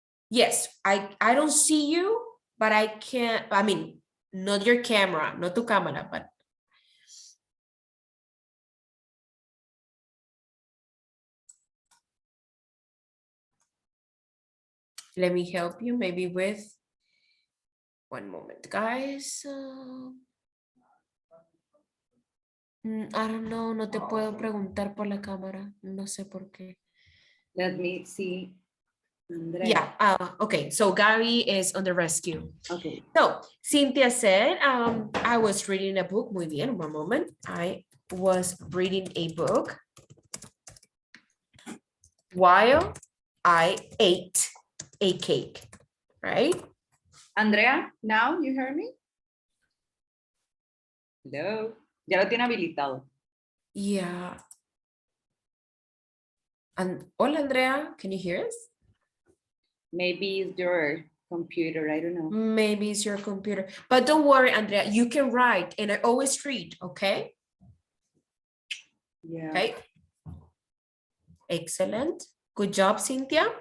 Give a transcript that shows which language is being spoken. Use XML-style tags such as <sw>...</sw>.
<en>Yes, I don't see you, but I can't, I mean, not your camera,</en> <es>not tu cámara,</es> <en>but let me help you maybe with, one moment, guys. I don't know,</en> <es>no te puedo preguntar por la cámara, no sé por qué.</es> <en>Let me see. Andrea. Yeah, okay, so Gary is on the rescue. Okay. So Cynthia said, I was reading a book.</en> <es>Muy bien,</es> <en>one moment. I was reading a book while I ate a cake, right? Andrea, now you hear me?</en> <es>Hello. Ya lo tiene habilitado.</es> <en>Yeah. And hola, Andrea, can you hear us? Maybe it's your computer, I don't know. Maybe it's your computer. But don't worry, Andrea, you can write and I always read, okay? Yeah. Okay. Excellent. Good job, Cynthia.</en>